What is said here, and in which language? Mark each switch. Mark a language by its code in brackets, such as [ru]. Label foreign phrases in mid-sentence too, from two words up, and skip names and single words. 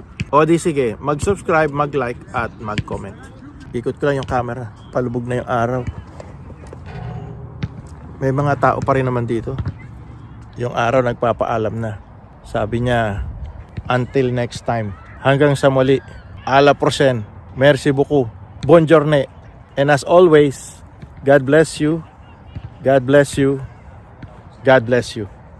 [tl] O di sige, mag-subscribe, mag-like at mag-comment. Ikot ko lang yung camera, palubog na yung araw. May mga tao pa rin naman dito. Yung araw nagpapaalam na. Sabi niya, [en] until next time. [tl] Hanggang sa muli. [fr] À la prochaine. Merci beaucoup. Bonne journée. [en] And as always, God bless you. God bless you. God bless you.